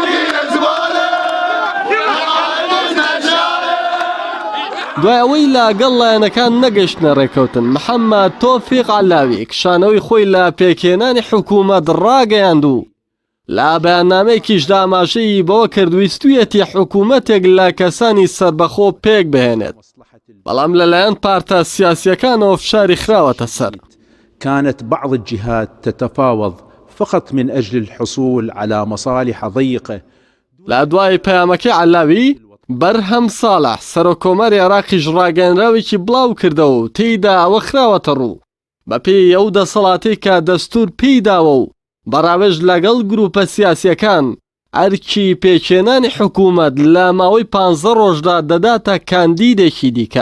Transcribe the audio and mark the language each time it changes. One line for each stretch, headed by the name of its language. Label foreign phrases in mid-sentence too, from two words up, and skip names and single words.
Central Kurdish: دوای ئەوەی لاگەڵ لایەنەکان نەگەشتنە ڕێکەوتن محەممەد تۆفیق علاوی کشانەوەی خۆی لە پێکێنانی حکوومەت ڕاگەیاند و لە بەیاننامەیەکیشدا ئاماژەی بەوە کردویستویەتی حکوومەتێک لە کەسانی سربەخۆ پێک بهێنێت بەڵام لەلایەن پارتە سیاسیەکانەوە فشاری خراوەتە سەر.
Arabic: كانت بعض الجهات تتفاوض فقط من أجل الحصول على مصالح ضيقة.
Central Kurdish: لا دوای پەیامەکەی علاوی بەرهەم ساڵح سەرۆکۆمەری عێراقیش ڕاگەیەنراوێکی بڵاو کردەوە و تێیدا ئەوە خراوەتە ڕوو بە پێی ئەو دەسەڵاتەی کە دەستور پێی داوە و بەڕاوێژ لەگەڵ گروپە سیاسیەکان ئەرکی پێکێنانی حکوومەت لە ماوەی 15 ڕۆژدا دەداتە کاندیدێکی دیکە.